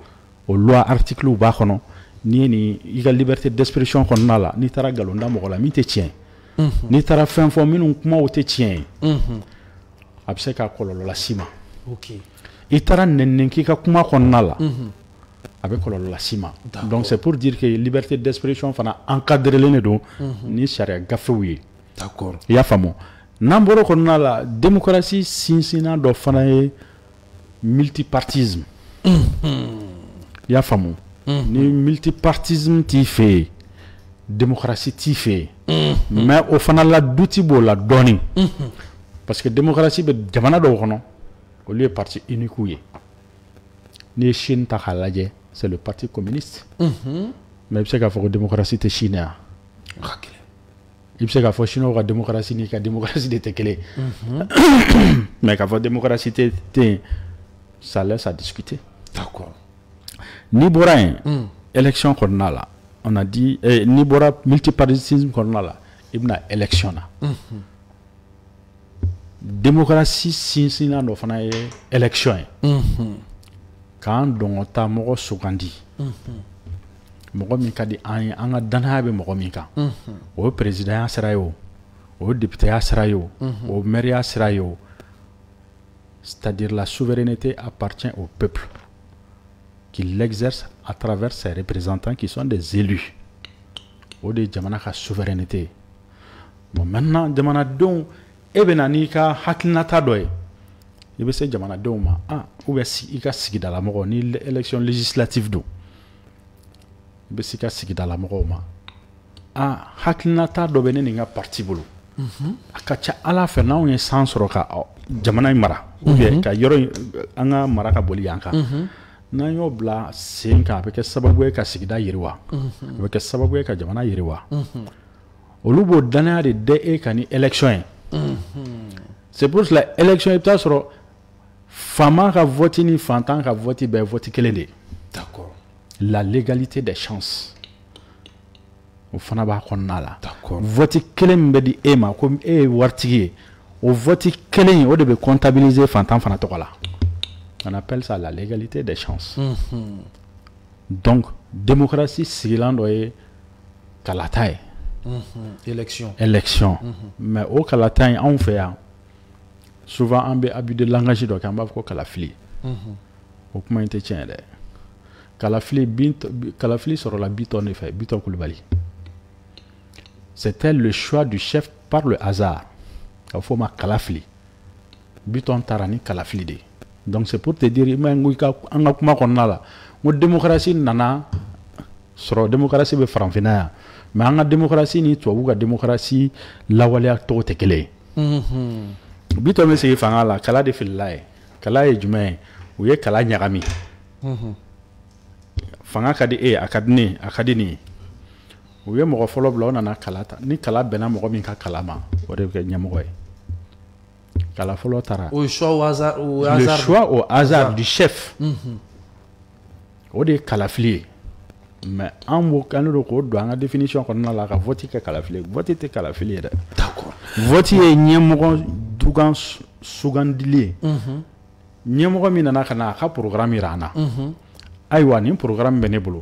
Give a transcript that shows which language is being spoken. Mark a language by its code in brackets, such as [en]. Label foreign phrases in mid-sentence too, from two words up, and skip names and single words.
[bm] o loi article b'a kɔnɔ n'i ye nin i ka [fr] liberté d'expression [bm] kɔnɔna la n'i taara nkalon da mɔgɔ la min tɛ tiɲɛ n'i taara fɛn fɔ minnu kumaw tɛ tiɲɛ ye a bɛ se ka kɔlɔlɔ las'i ma i taara nɛnɛ k'i ka kuma kɔnɔna la a bɛ kɔlɔlɔ las'i ma [fr] donc c'est pour dire que liberté d'expression [bm] fana encadrelen de don ni sariya gafew ye d'accord i y'a faamu n'an bɔra kɔnɔna la démocratie sinsinna dɔ fana ye multipartisme i y'a faamu ni multipartisme t'i fɛ yen démocratie t'i fɛ yen mais o fana la duti b'o la dɔɔni [fr] parce que [bm] démocratie bɛ jamana dɔw kɔnɔ olu ye parti unique ye n'i ye Chine ta k'a lajɛ [fr] c'est le parti communiste [bm] mais i bɛ se k'a fɔ ko démocratie tɛ Chine yan i bɛ se k'a fɔ Chinois ka démocratie n'i ka démocratie de tɛ kelen mais k'a fɔ démocratie tɛ yen [fr] ça laisse à discuter [bm] d'accord n'i bɔra yen élection kɔnɔna la [fr] on a dit [bm] n'i bɔra multipartisme kɔnɔna la i bɛna élection na démocratie sinsinna dɔ fana ye élection ye k'an dɔngɔta mɔgɔ sugandi mɔgɔ min ka di an ye an ka danaya bɛ mɔgɔ min kan o ye présidenya sira ye o ye députéya sira ye o o ye maire sira ye o [fr] c'est-à-dire la souveraineté appartient au peuple qui l'exerce à travers ses représentants qui sont des élus [bm] o de ye jamana ka souveraineté [fr] bon maintenant [bm] jamanadenw e bɛ na n'i ka hakilinata dɔ ye i bɛ se jamanadenw ma [fr] ou bien [bm] i ka sigidalamɔgɔ ni [fr] élection législative [bm] don i bɛ se i ka sigidalamɔgɔw ma hakilinata dɔ bɛ ne ni n ka parti bolo a ka ca ala fɛ n'anw ye san sɔrɔ ka jamana in mara [fr] ou bien [bm] ka yɔrɔ an ka mara ka boli yan kan n'an y'o bila sen kan a bɛ kɛ sababu ye ka sigida yiriwa a bɛ kɛ sababu ye ka jamana yiriwa olu b'o danaya de da e kan ni élection ye [fr] c'est pour cela élection [bm] i bɛ taa sɔrɔ faama ka vote ni fantan ka vote bɛɛ ye vote kelen de ye d'accord [fr] la légalité des chances [bm] o fana b'a kɔnɔna la vote kelen min bɛ di e ma ko e ye waritigi ye o vote kelen o de bɛ comptabiliser fantan fana tɔgɔ la [fr] on appelle ça la légalité des chances donc démocratie [bm] sigilan dɔ ye kalata ye élection mais o kalata in anw fɛ yan souvent an bɛ [fr] abus de langage [bm] dɔ kɛ an b'a fɔ ko kalafili o kuma in tɛ tiɲɛ dɛ kalafili sɔrɔla Bitɔn de fɛ Bitɔn Kulibali [fr] c'était le choix du chef par le hasard [bm] a fɔ o ma kalafili Bitɔn taara ni kalafili de [fr] donc c'est pour te dire [bm] an ka kuma kɔnɔna la n ko démocratie nana sɔrɔ démocratie bɛ farafinna yan mais an ka démocratie ni tubabu ka démocratie lawaleya tɔgɔ tɛ kelen ye Bitɔn bɛ sigi fanga la kala de filila ye kala ye jumɛn ye u ye kala ɲagami fanga ka di e a ka di ne a ka di nin ye u ye mɔgɔ fɔlɔ bila o nana kala ta ni kala bɛnna mɔgɔ min ka kala ma o de bɛ kɛ ɲɛmɔgɔ ye kala fɔlɔ taara le [fr] choix au hasard du chef [bm] o de ye kalafili ye mais an b'o kan de k'o don an ka définition kɔnɔna la ka vote kɛ kalafili ye vote tɛ kalafili ye dɛ d'accord vote ye ɲɛmɔgɔ dugan sugandili ye ɲɛmɔgɔ min nana ka na a ka programme yira an na ayiwa nin programme bɛ ne bolo